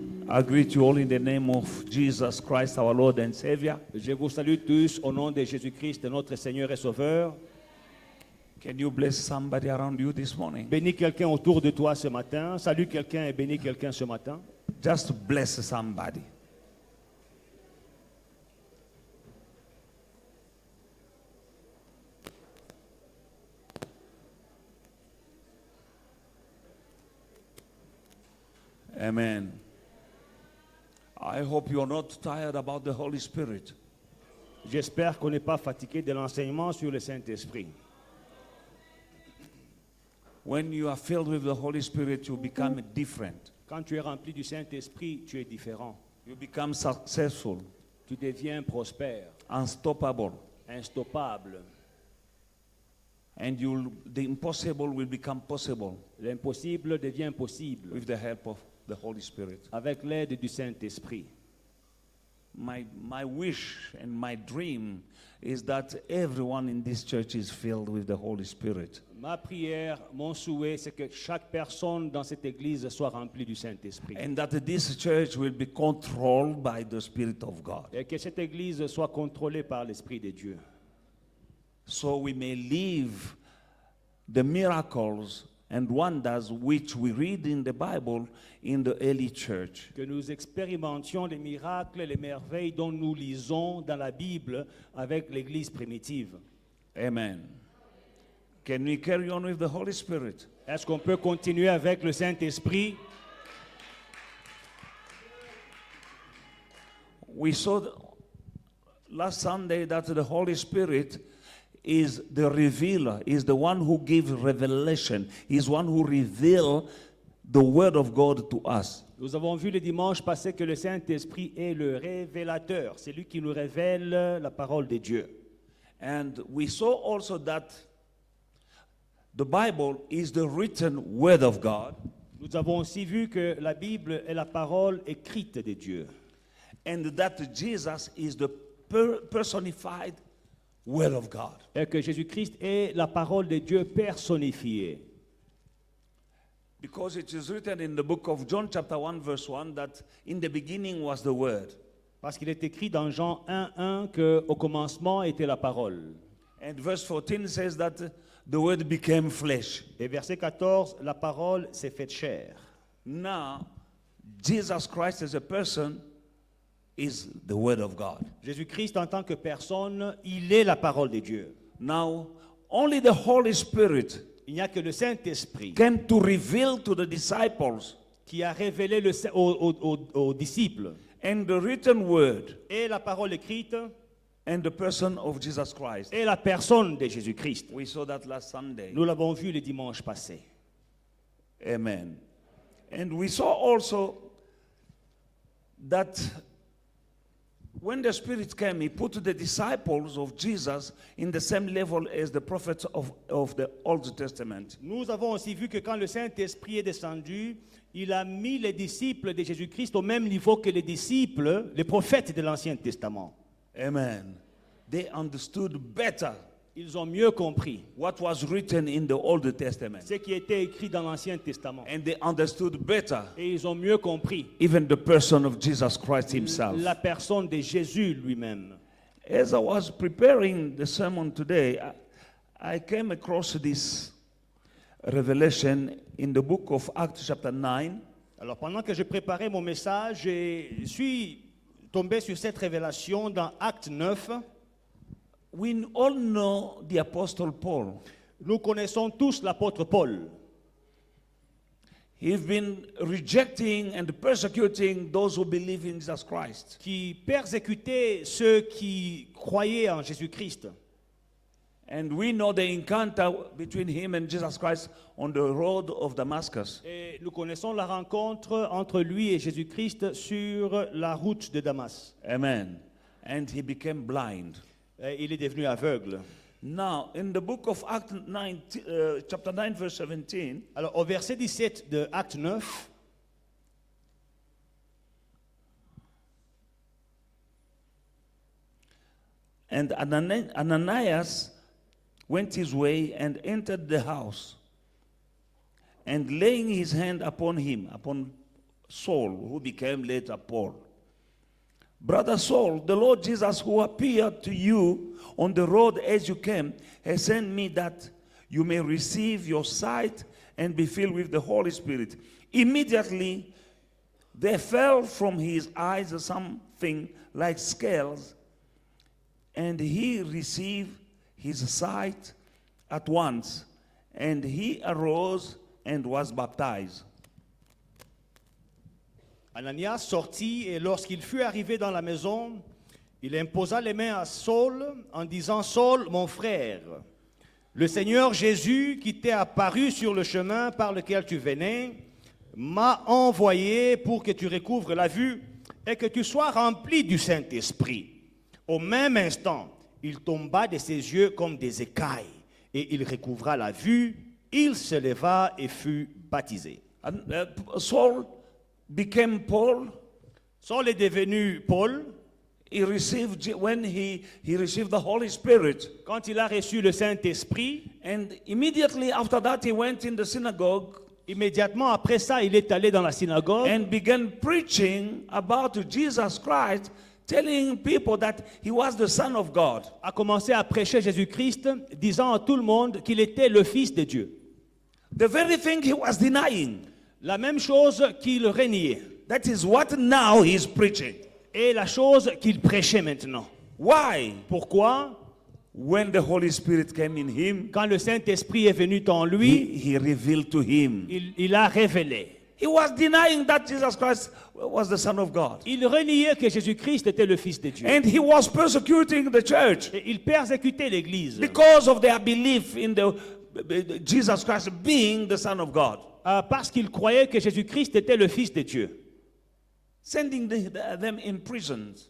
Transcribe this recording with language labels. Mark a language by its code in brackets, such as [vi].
[en] I greet you all in the name of Jesus Christ, our Lord and Savior. [fr] Je vous salue tous au nom de Jésus-Christ, notre Seigneur et Sauveur. [en] Can you bless somebody around you this morning? [fr] Bénis quelqu'un autour de toi ce matin. Salue quelqu'un et bénis quelqu'un ce matin. [en] Just bless somebody. Amen. I hope you're not tired about the Holy Spirit. [fr] J'espère qu'on n'est pas fatigué de l'enseignement sur le Saint-Esprit. [en] When you are filled with the Holy Spirit, you become different. [fr] Quand tu es rempli du Saint-Esprit, tu es différent. [en] You become successful, [fr] Tu deviens prospère, [en] unstoppable, [fr] instoppable. [en] and the impossible will become possible [fr] L'impossible devient possible [en] with the help of the Holy Spirit. [fr] avec l'aide du Saint-Esprit. [en] My wish and my dream is that everyone in this church is filled with the Holy Spirit. [fr] Ma prière, mon souhait, c'est que chaque personne dans cette église soit remplie du Saint-Esprit. [en] And that this church will be controlled by the Spirit of God. [fr] Et que cette église soit contrôlée par l'Esprit de Dieu. [en] So we may live the miracles and wonders which we read in the Bible in the early church. [fr] Que nous expérimentions les miracles et les merveilles dont nous lisons dans la Bible avec l'église primitive. [en] Amen. Can we carry on with the Holy Spirit? [fr] Est-ce qu'on peut continuer avec le Saint-Esprit? [en] We saw last Sunday that the Holy Spirit is the revealer, is the one who gives revelation, is one who reveals the word of God to us. [fr] Nous avons vu le dimanche passé que le Saint-Esprit est le révélateur. C'est lui qui nous révèle la parole de Dieu. [en] And we saw also that the Bible is the written word of God. [fr] Nous avons aussi vu que la Bible est la parole écrite de Dieu. [en] And that Jesus is the personified word of God. [fr] Et que Jésus-Christ est la parole de Dieu personnifiée. [en] Because it is written in the book of John chapter 1 verse 1 that in the beginning was the word. [fr] Parce qu'il est écrit dans Jean 1:1 que au commencement était la parole. [en] And verse 14 says that the word became flesh. [fr] Et verset 14, la parole s'est faite chair. [en] Now, Jesus Christ as a person is the word of God. [fr] Jésus-Christ en tant que personne, il est la parole de Dieu. [en] Now, only the Holy Spirit [fr] Il n'y a que le Saint-Esprit [en] came to reveal to the disciples [fr] qui a révélé aux disciples [en] and the written word [fr] et la parole écrite [en] and the person of Jesus Christ. [fr] et la personne de Jésus-Christ. [en] We saw that last Sunday. [fr] Nous l'avons vu le dimanche passé. [en] Amen. And we saw also that when the Spirit came, He put the disciples of Jesus in the same level as the prophets of the Old Testament. [fr] Nous avons aussi vu que quand le Saint-Esprit est descendu, il a mis les disciples de Jésus-Christ au même niveau que les disciples, les prophètes de l'Ancien Testament. [en] Amen. They understood better [fr] Ils ont mieux compris [en] what was written in the Old Testament. [fr] ce qui était écrit dans l'Ancien Testament. [en] And they understood better [fr] Et ils ont mieux compris [en] even the person of Jesus Christ Himself. [fr] la personne de Jésus lui-même. [en] As I was preparing the sermon today, I came across this revelation in the book of Acts chapter 9. [fr] Alors pendant que je préparais mon message, je suis tombé sur cette révélation dans Acte 9. [en] We all know the Apostle Paul. [fr] Nous connaissons tous l'apôtre Paul. [en] He's been rejecting and persecuting those who believe in Jesus Christ. [fr] Qui persécutait ceux qui croyaient en Jésus-Christ. [en] And we know the encounter between him and Jesus Christ on the road of Damascus. [fr] Et nous connaissons la rencontre entre lui et Jésus-Christ sur la route de Damas. [en] Amen. And he became blind. [fr] Et il est devenu aveugle. [en] Now, in the book of Acts 9, chapter 9, verse 17, [fr] Alors, au verset 17 de Acte 9, [en] and Ananias went his way and entered the house, and laying his hand upon him, upon Saul, who became later Paul. Brother Saul, the Lord Jesus, who appeared to you on the road as you came, has sent me that you may receive your sight and be filled with the Holy Spirit. Immediately there fell from his eyes something like scales, and he received his sight at once, and he arose and was baptized. [fr] Ananias sortit et lorsqu'il fut arrivé dans la maison, il imposa les mains à Saul en disant: Saul, mon frère, le Seigneur Jésus qui t'est apparu sur le chemin par lequel tu venais m'a envoyé pour que tu recouvres la vue et que tu sois rempli du Saint-Esprit. Au même instant, il tomba de ses yeux comme des écailles et il recouvra la vue. Il se leva et fut baptisé. [en] And, Saul became Paul. [fr] Saul est devenu Paul. [en] He received, when he received the Holy Spirit, [fr] Quand il a reçu le Saint-Esprit, [en] and immediately after that he went in the synagogue [fr] immédiatement après ça, il est allé dans la synagogue [en] and began preaching about Jesus Christ, telling people that he was the Son of God. [fr] a commencé à prêcher Jésus-Christ, disant à tout le monde qu'il était le Fils de Dieu. [en] The very thing he was denying, [fr] La même chose qu'il reniait, [en] that is what now he's preaching. [fr] et la chose qu'il prêchait maintenant. [en] Why? [fr] Pourquoi? [en] When the Holy Spirit came in him, [fr] Quand le Saint-Esprit est venu en lui, [en] he revealed to him. [fr] il a révélé. [en] He was denying that Jesus Christ was the Son of God. [fr] Il reniait que Jésus-Christ était le Fils de Dieu. [en] And he was persecuting the church [fr] Et il persécutait l'Église [en] because of their belief in the Jesus Christ being the Son of God. [fr] parce qu'il croyait que Jésus-Christ était le Fils de Dieu. [en] Sending them in prisons.